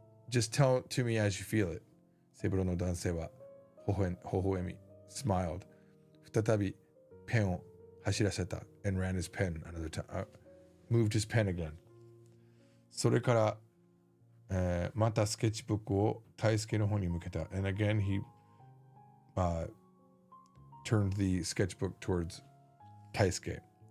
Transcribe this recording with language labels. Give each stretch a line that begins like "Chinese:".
English: Just tell it to me as you feel it.
Japanese: 背広の男性は微笑み
English: smiled.
Japanese: 再びペンを走らせた
English: and ran his pen another time. moved his pen again.
Japanese: それから、またスケッチブックを大輔の方に向けた。
English: And again he turned the sketchbook towards 大輔。